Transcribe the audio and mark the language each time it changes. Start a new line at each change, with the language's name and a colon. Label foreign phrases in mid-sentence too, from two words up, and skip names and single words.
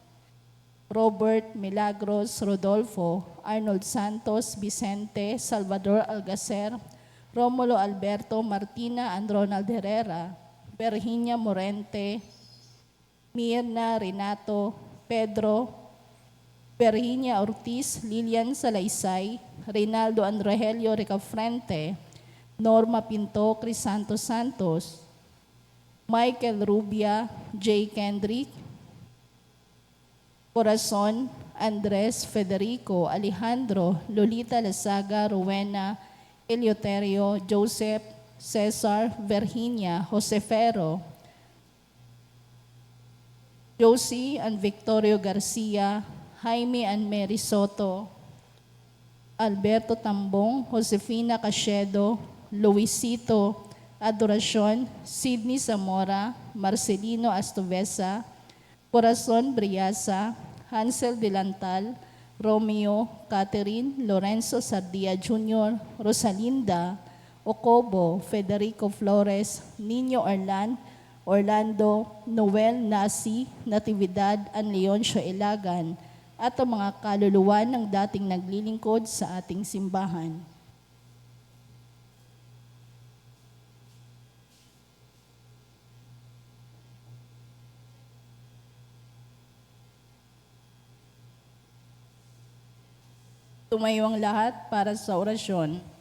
Filipino: Robert Milagros Rodolfo, Arnold Santos, Vicente, Salvador Algacer, Romulo Alberto Martina and Ronald Herrera, Virginia Morente, Mirna Renato, Pedro, Virginia Ortiz, Lilian Salaysay, Reynaldo and Rogelio Ricafrente, Norma Pinto, Crisanto Santos, Michael Rubia, J. Kendrick, Corazon, Andres Federico, Alejandro, Lolita Lasaga, Rowena, Eleuterio, Joseph, Cesar, Virginia, Josefero, Josie and Victorio Garcia, Jaime and Mary Soto, Alberto Tambong, Josefina Cachedo, Luisito Adoracion, Sidney Zamora, Marcelino Astovesa, Corazon Briasa, Hansel Delantal, Romeo, Catherine, Lorenzo Sardia Jr., Rosalinda, Ocobo, Federico Flores, Nino Orlan, Orlando, Noel Nasi, Natividad, Leoncio Ilagan, at ang mga kaluluwa ng dating naglilingkod sa ating simbahan. Tumayo ang lahat para sa orasyon.